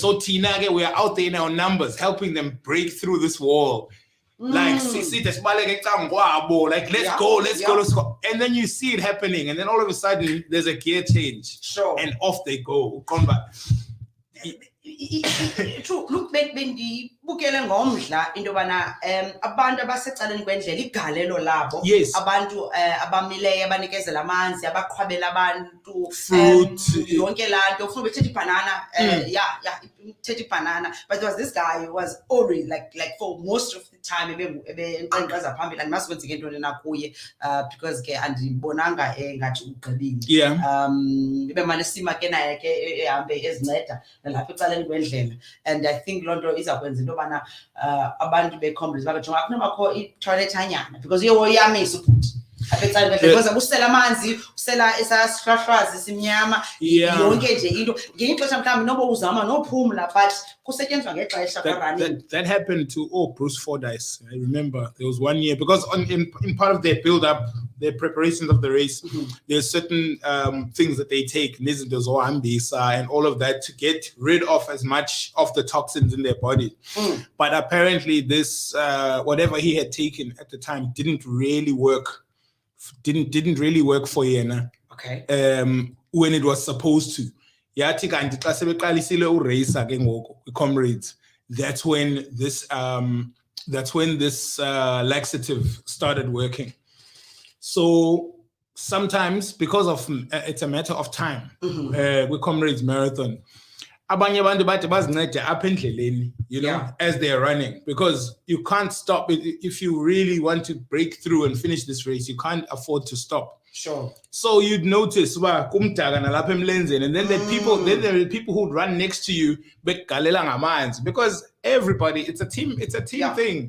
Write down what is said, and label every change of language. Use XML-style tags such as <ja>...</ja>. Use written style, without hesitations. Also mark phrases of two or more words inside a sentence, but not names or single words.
<en>So Tina, we are out there in our numbers, helping them break through this wall. Like, let's go. And then you see it happening. And then all of a sudden, there's a gear change. And off they go. Combat. True. Look,</en> <xh>bendibukele ngomdla into yobana abantu abasecaleni kwendlela igalelo labo, abantu abamileyo abanikezela amanzi, abaqhwabela abantu</xh> <en>fruit,</en> <xh>yonke laa nto ufuna bethetha ibanana, thetha ibanana.</xh> <en>But there was this guy who was always like for most of the time</en> <xh>ebenkqenkqeza phambili, andimazi kwenzeke ntoni na kuye,</xh> <en>because</en> <xh>ke andibonanga ngathi ugqibile. Ibemane sima ke naye ke ehambe ezinceda nalapha ecaleni kwendlela.</xh> <en>And I think</en> <xh>loo nto izakwenza into yobana abantu be-Comrades bakujonga akunobakho itoilet anyana, because uyamisa ubhuti. because usela amanzi usela esasihlwahlwazi simnyama yonke nje into ngexesha mhlawumbi noba uzama nophumla but kusetyenziswa ngexesha running.</xh> <en>That happened to Bruce Fordyce. I remember there was 1 year because in part of their build up, their preparations of the race, there's certain things that they take, and all of that to get rid of as much of the toxins in their body. But apparently this whatever he had taken at the time didn't really work for Yena. Okay. When it was supposed to.</en> <xh>Yathi kanti xa sebeqalisile urace ke ngoku Comrades,</xh> <en>that's when this laxative started working. So sometimes because of it's a matter of time with Comrades Marathon,</en> <xh>abanye abantu bathi bazincede apha endleleni,</xh> <en>as they're running, because you can't stop if you really want to break through and finish this race. You can't afford to stop. Sure. So you'd notice and then there are people who run next to you because everybody, it's a team thing.</en>